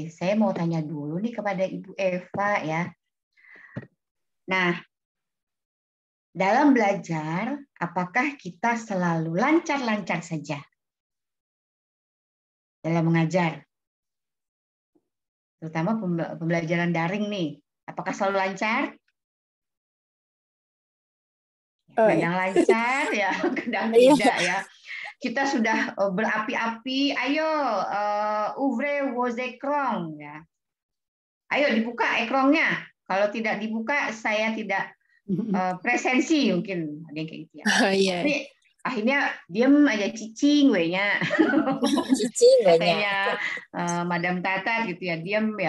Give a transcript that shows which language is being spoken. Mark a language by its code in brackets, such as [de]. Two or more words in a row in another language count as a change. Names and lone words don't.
[id] Saya mau tanya dulu nih kepada Ibu Eva ya. Nah, dalam belajar, apakah kita selalu lancar-lancar saja dalam mengajar? Terutama pembelajaran daring nih. Apakah selalu lancar? Kadang lancar ya, kadang tidak ya. Kita sudah berapi-api, ayo [fr] ouvrez vos écrans [id] ya. Ayo dibuka ekrannya. Kalau tidak dibuka, saya tidak presensi, mungkin ada yang kayak gitu ya. Tapi akhirnya diem aja, [su] cicing we-nya. Cicing we-nya. [id] Madam Tata gitu ya, diem ya.